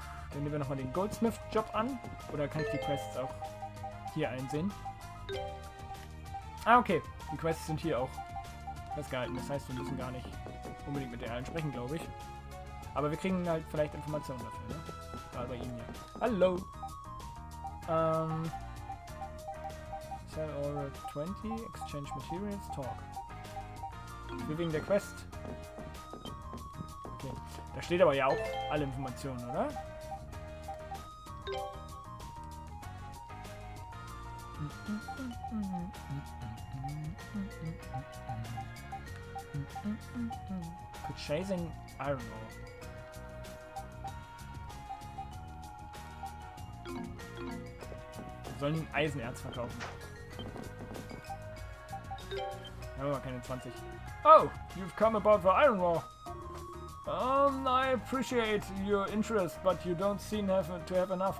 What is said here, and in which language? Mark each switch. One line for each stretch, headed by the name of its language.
German: Dann nehmen wir nochmal den Goldsmith-Job an. Oder kann ich die Quests auch hier einsehen? Ah, okay. Die Quests sind hier auch festgehalten. Das heißt, wir müssen gar nicht unbedingt mit der allen sprechen, glaube ich. Aber wir kriegen halt vielleicht Informationen dafür, ne? Gerade bei Ihnen ja. Hallo!
English: Sell order 20, exchange materials, talk.
German: Ich will wegen der Quest. Okay. Da steht aber ja auch alle Informationen, oder?
English: Purchasing iron ore.
German: Wir sollen Eisenerz verkaufen. Wir haben aber keine 20.
English: Oh, you've come about the iron ore. I appreciate your interest, but you don't seem to have enough.